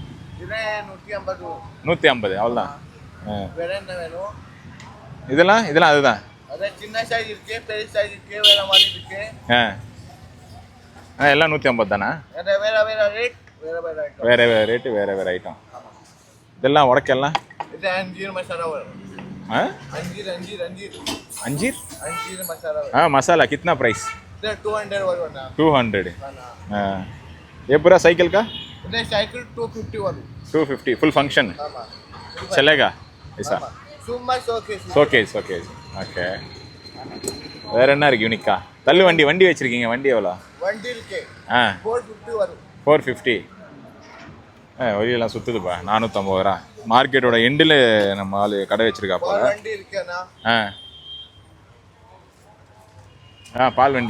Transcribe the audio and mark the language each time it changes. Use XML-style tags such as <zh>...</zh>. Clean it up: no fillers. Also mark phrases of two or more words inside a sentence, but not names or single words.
<ta>150. அவ்வளோதான். இதெல்லாம் அதுதான். எல்லாம் 150 தானே? வேறு ரேட்டு, வேறு ஐட்டம். இதெல்லாம் உடக்கெல்லாம்</ta> <hi>अंजीर हाँ मसाला कितना प्राइस? 200. ये पूरा साइकिल का? साइकिल 250</hi> <en>full function</en> <hi>चलेगा ऐसा?</hi> <en>showcase okay.</en> <ta>வேற என்ன இருக்கு யூனிக்கா? தள்ளு வண்டி வச்சிருக்கீங்க. வண்டி எவ்வளோ? வண்டி இருக்கு 450 வண்டியெல்லாம் சுற்றுதுப்பா. 450 ரூபா. மார்க்கெட்டோட எண்டில் நம்ம ஆள் கடை வச்சிருக்கா போல. வண்டி இருக்கேண்ணா. பால் வண்டி</ta>